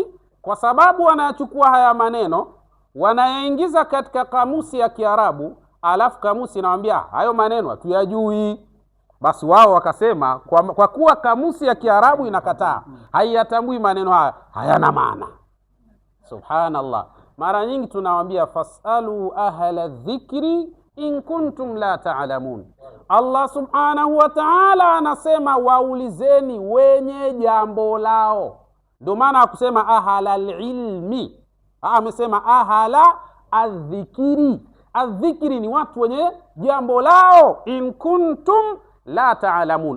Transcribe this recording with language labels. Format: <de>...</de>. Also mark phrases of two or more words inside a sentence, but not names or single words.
<sw>Kwa sababu wanayachukua haya maneno wanayaingiza katika kamusi ya Kiarabu, alafu kamusi inawaambia hayo maneno hatuyajui. Basi wao wakasema kwa kuwa kamusi ya Kiarabu inakataa, haiyatambui maneno haya, hayana maana. Subhanallah. Mara nyingi tunawaambia</sw> <ar>فاسألوا أهل الذكر إن كنتم لا تعلمون.</ar> <sw>Allah</sw> <ar>سبحانه وتعالى</ar> <sw>anasema waulizeni wenye jambo lao. Ndio maana akusema</sw> <ar>أهل العلم,</ar> <sw>amesema</sw> <ar>أهل الذكر.</ar> <sw>Adhikiri ni watu wenye jambo lao.</sw> <ar>إن كنتم لا تعلمون.</ar>